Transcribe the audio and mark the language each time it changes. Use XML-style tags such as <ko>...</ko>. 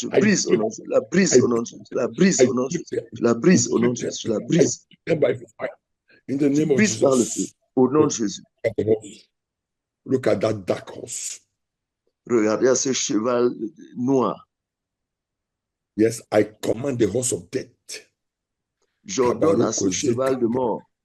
<fr>Je brise au nom de Jésus. Je la brise au nom de Jésus. Je la brise au nom de Jésus. Je la brise au nom de Jésus. Je la brise.</fr> <en>In the name of Jesus.</en> <fr>Par le feu. Au nom de Jésus.</fr> <en>Look at that dark horse.</en> <fr>Regardez à ce cheval noir.</fr> <en>Yes, I command the horse of death.</en> <fr>J'ordonne à ce cheval de mort.</fr>